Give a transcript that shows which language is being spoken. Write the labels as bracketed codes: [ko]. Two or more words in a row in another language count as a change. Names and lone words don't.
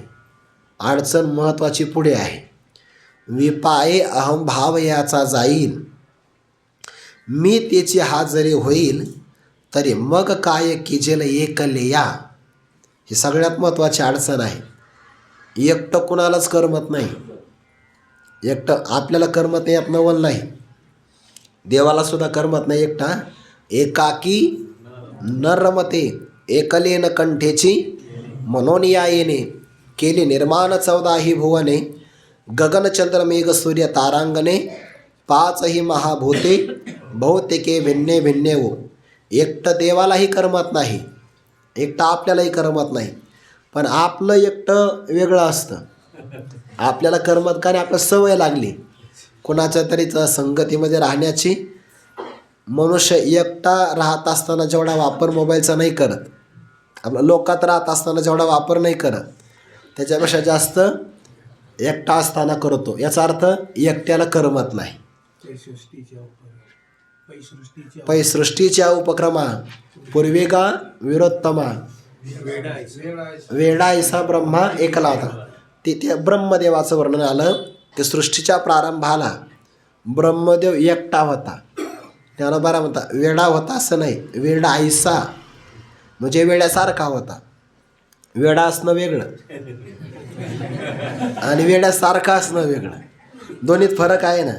[mr] अडचण महत्त्वाची पुढे आहे. विपाये अहम भाव याचा जाईल, मी त्याची हा जरी होईल, तरी मग काय किजेल एकलेया. ही सगळ्यात महत्त्वाची अडचण आहे. एकटं कुणालाच करमत नाही. एकटं आपल्याला करमत नाही, यात नवल नाही. देवाला सुद्धा करमत नाही एकटा. [sa] एकाकी न रमते एकलेन कंठेची, [mr] म्हणून या येणे केली निर्माण 14 भुवने. गगनचंद्र मेघ सूर्य तारांगणे, 5 महाभूते बहुतेके भिन्ने भिन्ने हो. एकटं देवालाही करमत नाही, एकटं आपल्यालाही करमत नाही. पण आपलं एकटं वेगळं असतं. आपल्याला करमत का नाही, आपलं सवय लागली कोणाच्या तरीच संगतीमध्ये राहण्याची. मनुष्य एकटा राहत असताना जेवढा वापर मोबाईलचा नाही करत, आपला लोकात राहत असताना जेवढा वापर नाही करत, त्याच्यापेक्षा जास्त एकटा असताना करतो. याचा अर्थ एकट्याला करमत नाही. पैसृष्टीच्या उपक्रमा पूर्वेगा विरोत्तमा, वेडायसा ब्रह्मा एकला होता. तिथे ब्रह्मदेवाचं वर्णन आलं की सृष्टीच्या प्रारंभाला ब्रह्मदेव एकटा होता. त्याला बरा म्हणता वेडा होता असं नाही, वेडायसा म्हणजे वेड्यासारखा होता. वेडा असणं वेगळं आणि वेड्यासारखं असणं वेगळं, दोन्हीत फरक आहे ना.